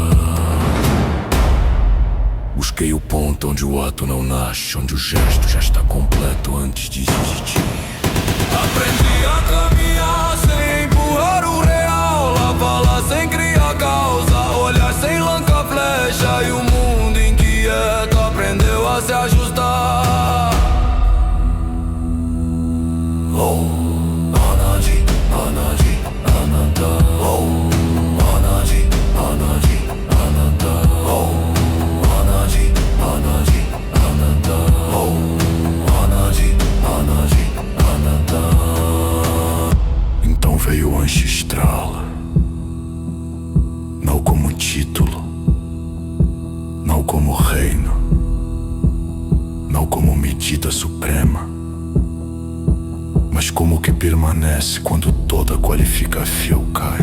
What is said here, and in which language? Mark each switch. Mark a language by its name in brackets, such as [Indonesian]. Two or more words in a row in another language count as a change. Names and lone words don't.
[Portuguese] Busquei o ponto onde o ato não nasce, onde o gesto já está completo antes de existir. Aprendi a caminhar sem empurrar o real, a falar sem criar causa, olhar sem lançar flecha, e o mundo inquieto aprendeu a se ajustar. [Sanskrit] Om Anadi, Anadi, Ananda. Om Anadi, Anadi, Ananda. Om Anadi, Anadi, Ananda. Om Anadi, Anadi, Ananda. [Portuguese] Então veio o ancestral, não como título, não como reino, não como medida suprema, mas como que permanece quando toda qualificação cai.